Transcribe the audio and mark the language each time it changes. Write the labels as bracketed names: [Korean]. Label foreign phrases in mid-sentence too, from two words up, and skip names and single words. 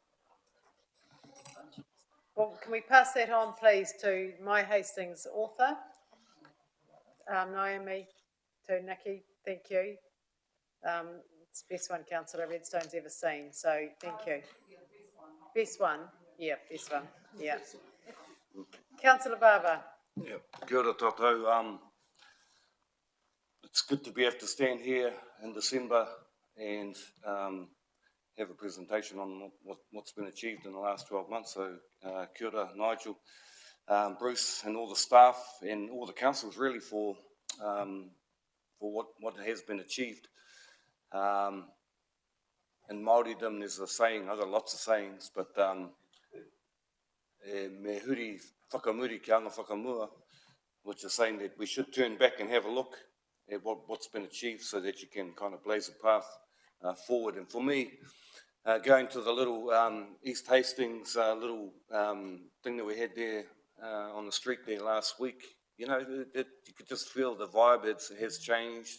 [English] Well, can we pass that on, please, to My Hastings author, Naomi, to Nikki, thank you. It's the best one Councillor Redstone's ever seen, so thank you. Best one, yeah, best one, yeah. Councillor Barber. Yeah, [Māori] kia ora tātou. [English] It's good to be able to stand here in December and have a presentation on what's been achieved in the last 12 months. So [Māori] kia ora, [English] Nigel, Bruce and all the staff and all the councils really for what has been achieved. In Māoridom there's a saying, I've got lots of sayings, but [Māori] me huri whakamuri ki anga whakamua, [English] which is saying that we should turn back and have a look at what's been achieved so that you can kind of blaze a path forward. And for me, going to the little East Hastings little thing that we had there on the street there last week, you know, you could just feel the vibe has changed.